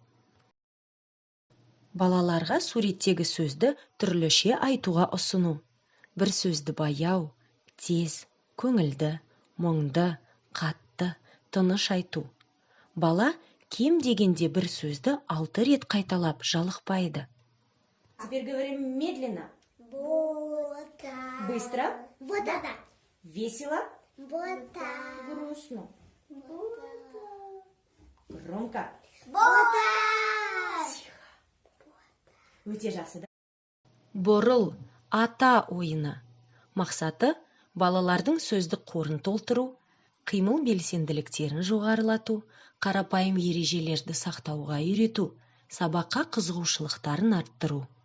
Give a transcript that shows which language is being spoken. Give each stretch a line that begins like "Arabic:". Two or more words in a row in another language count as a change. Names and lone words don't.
Kazakh: Балаларға суреттегі сөзді түрліше айтуға ұсыну. Бір сөзді баяу, тез, көңілді, мұңды, қатты, тыныш айту. Бала кем дегенде бір сөзді 6 рет қайталап жалықпайды.
Russian: Теперь говорим медленно. Бота. Быстро. Бота. Весело. Бота. Грустно. Бота. Громко. Бота.
Kazakh: Өте жақсы, да? Бұрыл, ата ойыны. Мақсаты балалардың сөздік қорын толтыру, қимыл белсенділіктерін жоғарылату, қарапайым ережелерді сақтауға үйрету, сабаққа қызығушылықтарын арттыру.